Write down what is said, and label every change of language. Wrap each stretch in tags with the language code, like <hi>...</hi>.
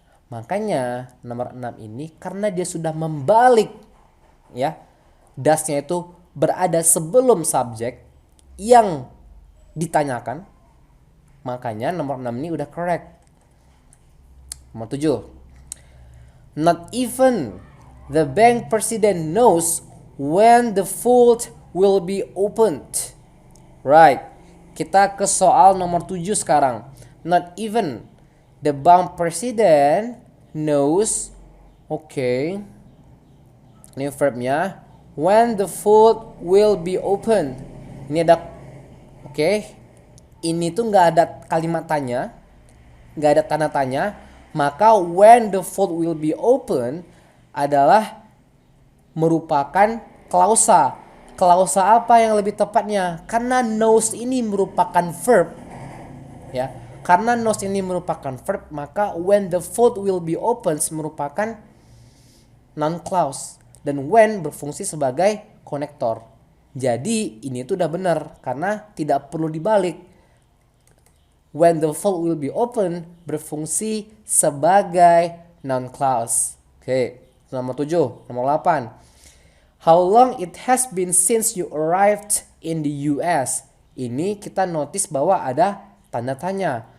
<id>Makanya nomor 6 ini karena dia sudah membalik ya. Das-nya itu berada sebelum subjek yang ditanyakan. Makanya nomor 6 ini udah correct. Nomor 7.</id> <en>Not even the bank president knows when the vault will be opened. Right.</en> <id>Kita ke soal nomor 7 sekarang.</id> <en>Not even the bank president knows.</en> <id>Oke. Ini verbnya.</id> <en>When the vault will be opened.</en> <id>Ini ada. Oke. Ini tuh nggak ada kalimat tanya. Nggak ada tanda tanya.</id> <en>Maka when the vault will be open</en> <id>adalah merupakan klausa. Klausa apa yang lebih tepatnya? Karena knows ini merupakan verb. Ya.</id> <en>Karena knows</en> <id>ini merupakan</id> <en>verb, maka when the vault will be open merupakan noun clause.</en> <id>Dan when berfungsi sebagai konektor. Jadi ini tuh udah benar karena tidak perlu dibalik.</id> <en>When the vault will be open</en> <id>berfungsi sebagai</id> <en>noun clause.</en> <id>Oke, nomor 7, nomor 8.</id> <en>How long it has been since you arrived in the US?</en> <id>Ini kita notice bahwa ada tanda tanya.</id>